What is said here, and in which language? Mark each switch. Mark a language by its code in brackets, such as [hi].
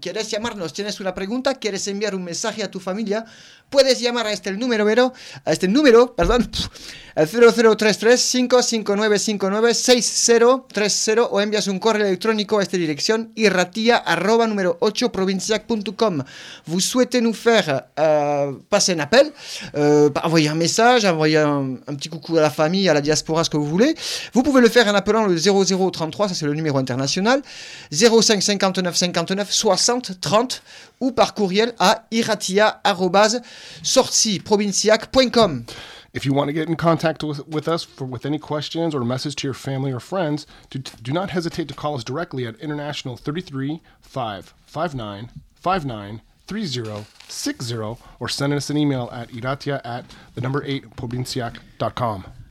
[es] Kieres llamarnos, tienes una pregunta, kieres enviar un mensaje a tu familia, puedes llamar a este número, 0033-559-5960 o envias un correo electrónico a esta dirección irratia@número8provinciac.com. [fr] Vous souhaitez nous faire passer un appel, envoyer un message, envoyer un petit coucou à la famille, à la diaspora, ce que vous voulez. Vous pouvez le faire en appelant le 0033, ça c'est le numéro international, 05 59 59 60 30, ou par courriel à irratia@sortziprovinciac.com. [en] If you want to get in contact with us with any questions or message to your family or friends, do not hesitate to call us directly at International 33-559-59-3060 or send us an email at iratia@8provinciac.com.